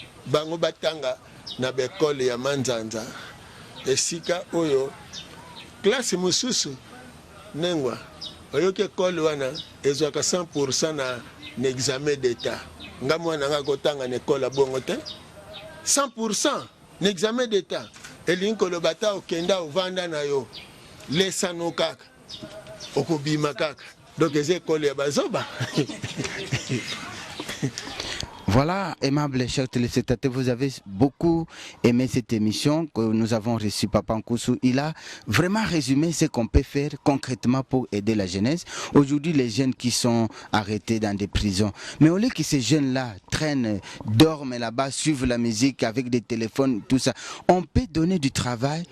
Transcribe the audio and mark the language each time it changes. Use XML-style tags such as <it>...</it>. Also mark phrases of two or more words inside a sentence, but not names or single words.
<ln>Bango batanga na bekole ya manzanza. Esika oyo classe mosusu nengwa oyoki ekole wana ezwaka</ln> <fr>cent pour cent</fr> <ln>na, na</ln> <fr>examen d'état.</fr> <ln>Nga mwana nga kotanga na ekole bongo te.</ln> <fr>Cent pour cent</fr> <ln>na</ln> <fr>examen d'état.</fr> <ln>Elingi koloba ata okenda ovanda na yo, lesano kaka, okobima kaka. Donc eza ekole ya bazoba.</ln> <fr>Voilà, aimable chers téléspectateurs, vous avez beaucoup aimé cette émission que nous avons reçue, Papa Nkusu. Il a vraiment résumé ce qu'on peut faire concrètement pour aider la jeunesse. Aujourd'hui, les jeunes qui sont arrêtés dans des prisons. Mais au lieu que ces jeunes-là traînent, dorment là-bas, suivent la musique avec des téléphones, tout ça, on peut donner du travail.</fr>